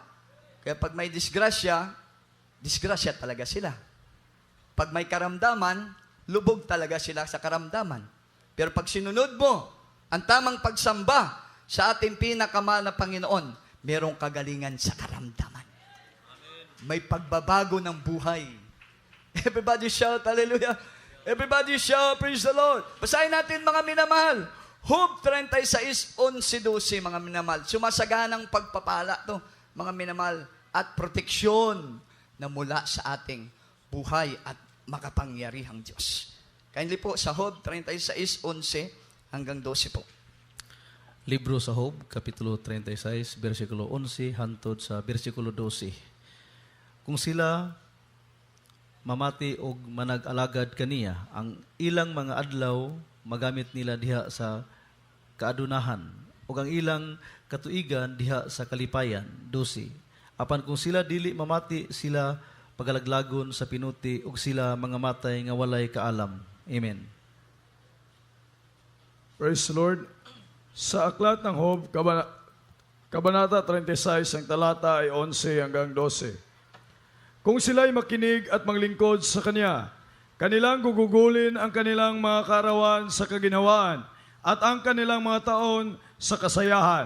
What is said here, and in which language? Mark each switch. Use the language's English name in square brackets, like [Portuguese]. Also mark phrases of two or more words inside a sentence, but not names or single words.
[Filipino] Kaya pag may disgrasya, disgrasya talaga sila. Pag may karamdaman, lubog talaga sila sa karamdaman. Pero pag sinunod mo ang tamang pagsamba sa ating pinakamahal na Panginoon, merong kagalingan sa karamdaman. May pagbabago ng buhay. [English] Everybody shout, hallelujah. Everybody shout, praise the Lord. [Filipino] Basahin natin, mga minamahal. Job 36:11-12, mga minamahal. Sumasaganang pagpapala to, mga minamahal, at proteksyon na mula sa ating buhay at makapangyarihang Diyos. Kindly po sa Job 36:11 hanggang 12 po. [Cebuano] Libro sa Job, Kapitulo 36, versikulo 11 hantod sa versikulo 12. Kung sila mamati og manag-alagad kaniya, ang ilang mga adlaw magamit nila diha sa kaadunahan, ug ang ilang katuigan diha sa kalipayan, 12. Apan kung sila dili mamati, sila pagalaglagon sa pinuti, ug sila mga matay nga walay kaalam. Amen. [English] Praise the Lord. [Filipino] Sa aklat ng Job, Kabanata 36, ang talata ay 11 hanggang 12. Kung sila'y makinig at maglingkod sa Kanya, kanilang gugugulin ang kanilang mga kaarawan sa kaginhawaan at ang kanilang mga taon sa kasayahan.